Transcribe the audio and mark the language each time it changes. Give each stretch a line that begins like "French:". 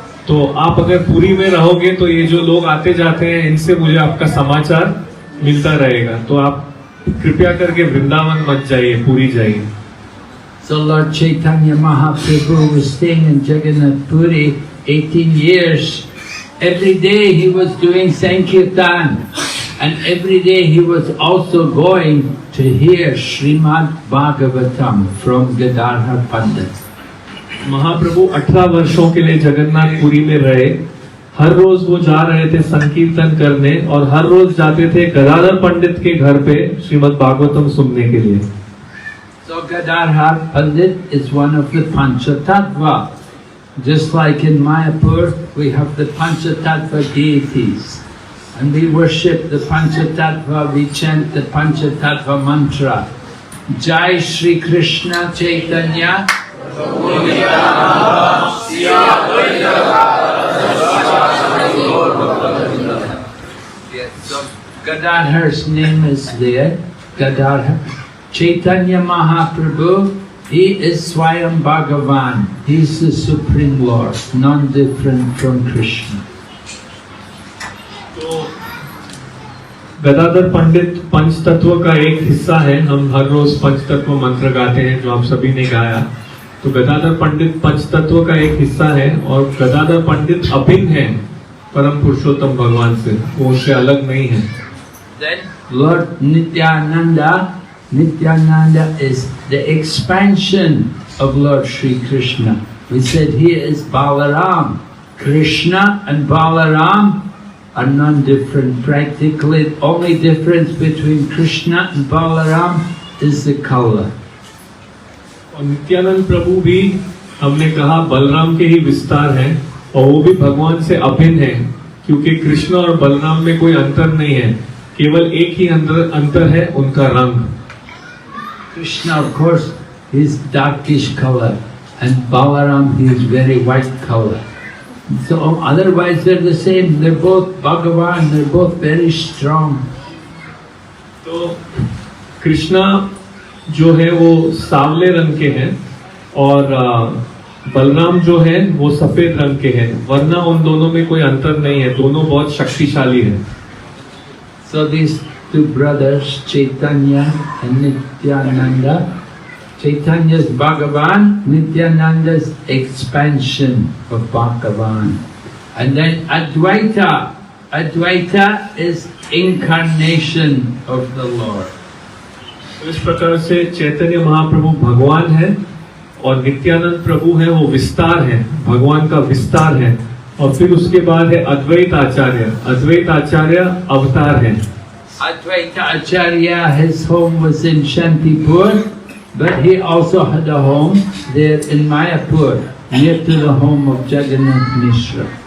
Hindi: तो आप अगर पुरी में रहोगे तो ये जो लोग आते जाते हैं इनसे मुझे आपका समाचार मिलता रहेगा। तो आप कृपया करके वृंदावन मत जाइए, पुरी जाइए।
English: So Lord Chaitanya Mahaprabhu was staying in Jagannath Puri 18 years. Every day he was doing Sankirtan and every day he was also going to hear Srimad Bhagavatam from Gadadhar Pandit.
Hindi: महाप्रभु 18 वर्षों के लिए जगन्नाथपुरी में रहे। हर रोज वो जा रहे थे संकीर्तन करने और हर रोज जाते थे गदाधर पंडित के घर पे श्रीमद् भागवतम सुनने के लिए।
English: So Gadadhar Pandit is one of the Panchatattva. Just like in Mayapur, we have the Panchatattva deities. And we worship the Panchatattva, we chant the Panchatattva mantra. Jai Shri Krishna Chaitanya Gadadhar's name is there. Gadadhar. Chaitanya Mahaprabhu, he is Swayam Bhagavan. He is the Supreme Lord, non-different from Krishna.
Hindi: तो गदाधर पंडित पंच तत्व का एक हिस्सा है। हम हर रोज पंच तत्व मंत्र गाते हैं जो आप सभी ने गाया। तो गदाधर पंडित पंच तत्व का एक हिस्सा है और गदाधर पंडित अभिन्न है परम पुरुषोत्तम भगवान से, वो उनसे अलग नहीं है।
English: Then Lord Nityananda, Nityananda is the expansion of Lord Sri Krishna. We said he is Balaram. Krishna and Balaram are non-different. Practically, the only difference between Krishna and Balaram is the color.
Hindi: और नित्यानंद प्रभु भी हमने कहा बलराम के ही विस्तार हैं और वो भी भगवान से अभिन्न है, क्योंकि कृष्ण और बलराम में कोई अंतर नहीं है, केवल एक ही अंतर है, उनका रंग।
English: Krishna, of course, is darkish color, and Balaram, he is very white color. So otherwise they're the same. They're both Bhagavan. They're both very strong.
Hindi: तो कृष्णा जो है वो सांवले रंग के हैं और बलराम जो है वो सफेद रंग के हैं, वरना उन दोनों में कोई अंतर नहीं है, दोनों बहुत शक्तिशाली हैं।
English: So these two brothers, Chaitanya and Nityananda. Chaitanya is Bhagavan, Nityananda is expansion of Bhagavan. And then Advaita. Advaita is incarnation of the Lord.
Hindi: इस प्रकार से चैतन्य महाप्रभु भगवान है और नित्यानंद प्रभु है वो विस्तार है, भगवान का विस्तार है। और फिर उसके बाद है अद्वैत आचार्य। अद्वैत आचार्य अवतार है।
English: Advaita Acharya, his home was in Shantipur, but he also had a home there in Mayapur, near to the home of Jagannath Mishra.